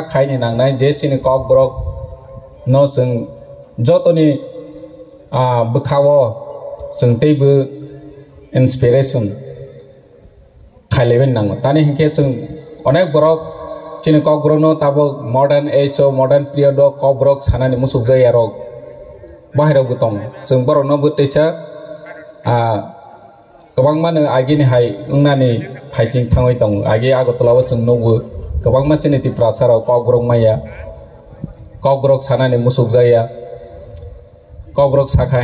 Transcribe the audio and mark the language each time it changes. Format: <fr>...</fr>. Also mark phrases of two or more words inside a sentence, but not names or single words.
<brx>खायनि नांनाय जे जोंनि ककब्रक न जों जतनि बखावो जों दैबो इंस्पिरेशन खायलायबाय नांगौ दानि हिंखे जों अनेक बरक जोंनि ककब्रक न ताबो</brx> <en>modern age modern period</en> <brx>ककब्रक सानानै मुसुक जाया रक बाहेरावबो दं जों बर'नावबो दैसा गोबां मानो आगिनि हाय उंनानि फाइटिं थाङै दं आगे आगरतलाव जों नौबो गोबां मानसिनि प्रासाराव ककब्रक माया ककब्रक सानानै मुसुक जाया ककब्रक साखा</brx>